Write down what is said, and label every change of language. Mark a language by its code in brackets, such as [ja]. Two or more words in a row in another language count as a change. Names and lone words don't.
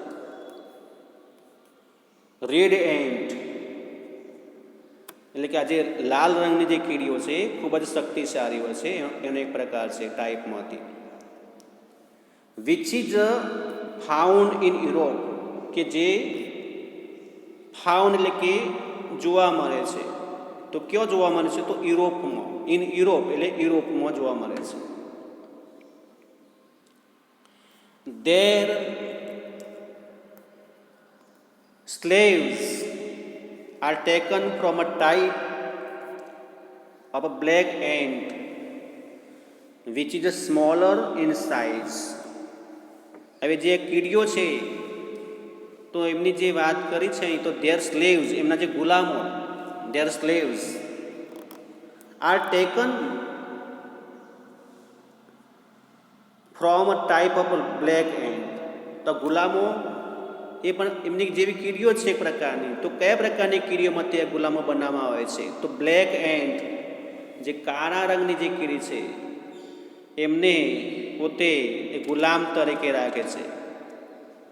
[en] red ant [gu] એટલે કે આ જે લાલ રંગની જે કીડીઓ છે ખૂબ જ શક્તિશાળી હોય છે, એનો એક પ્રકાર છે ટાઈપમાંથી. [en] which is found in Europe, [gu] કે જે ફાઉન્ડ એટલે કે જોવા મળે છે. તો ક્યાં જોવા મળે છે? તો યુરોપમાં. [en] in Europe [gu] એટલે યુરોપમાં જોવા મળે છે. [en] Their slaves are taken from a type of a black ant which is smaller in size. [gu] હવે જે કીડીઓ છે તો એમની જે વાત કરી છે તો [en] their slaves, [gu] એમના જે ગુલામો, [en] their slaves are taken from a type of black ant. [gu] તો ગુલામો એ પણ એમની જેવી કીડીઓ છે એક પ્રકારની. તો કયા પ્રકારની કીડીઓમાંથી આ ગુલામો બનાવવામાં આવે છે? તો [en] black ant, [gu] જે કાળા રંગની જે કીડી છે એમને પોતે એ ગુલામ તરીકે રાખે છે.